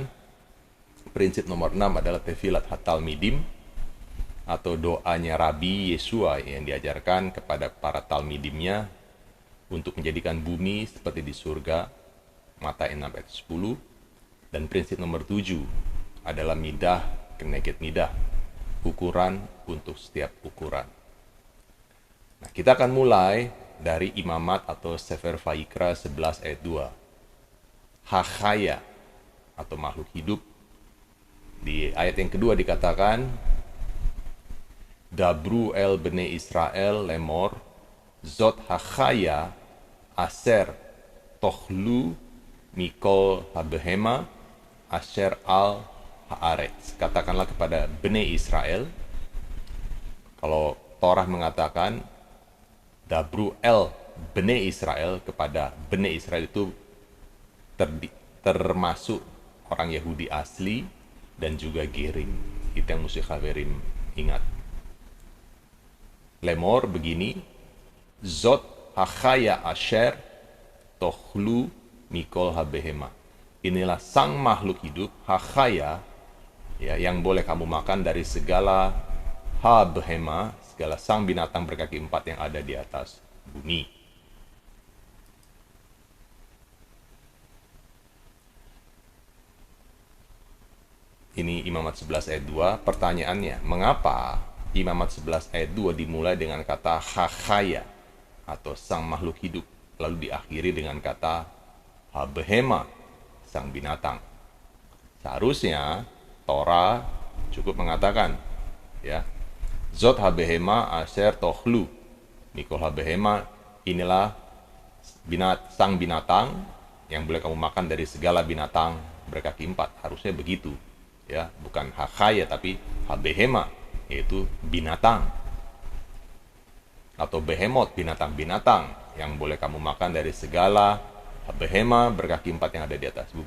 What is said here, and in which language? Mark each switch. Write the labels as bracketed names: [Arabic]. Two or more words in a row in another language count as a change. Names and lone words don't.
[Indonesian] Prinsip nomor 6 adalah [Hebrew] תפילת התלמידים, [Indonesian] atau doanya Rabbi Yeshua yang diajarkan kepada para talmidimnya untuk menjadikan bumi seperti di surga, Matai 6 ayat 10. Dan prinsip nomor 7 adalah [Hebrew] מידה כנגד מידה, [Indonesian] ukuran untuk setiap ukuran. Nah, kita akan mulai dari Imamat atau Sefer Vaikra 11 ayat 2. Hachaya atau makhluk hidup. Di ayat yang kedua dikatakan, [Hebrew] דברו אל בני ישראל לאמור, זאת החיה אשר תאכלו מכל הבהמה אשר על הארץ. [Indonesian] Katakanlah kepada [Hebrew] בני ישראל, [Indonesian] kalau Torah mengatakan [Hebrew] דברו אל בני ישראל, [Indonesian] kepada [Hebrew] בני ישראל [Indonesian] itu termasuk orang Yahudi asli dan juga Gerim. Itu yang mesti Khaverim ingat. Lemor begini, [Hebrew] זאת החיה אשר תאכלו מכל הבהמה. [Indonesian] Inilah sang makhluk hidup, hachaya, ya, yang boleh kamu makan dari segala habehema, segala sang binatang berkaki 4 yang ada di atas bumi. Ini Imamat 11 ayat 2. Pertanyaannya, mengapa Imamat 11 ayat 2 dimulai dengan kata hachaya atau sang makhluk hidup, lalu diakhiri dengan kata habehema, sang binatang? Seharusnya Torah cukup mengatakan, ya, [Hebrew] זאת הבהמה אשר תאכלו מכל הבהמה, [Indonesian] inilah sang binatang yang boleh kamu makan dari segala binatang berkaki 4. Harusnya begitu, ya, bukan hachaya tapi habehema, yaitu binatang, atau behemoth, binatang-binatang yang boleh kamu makan dari segala habehema berkaki 4 yang ada di atas bumi.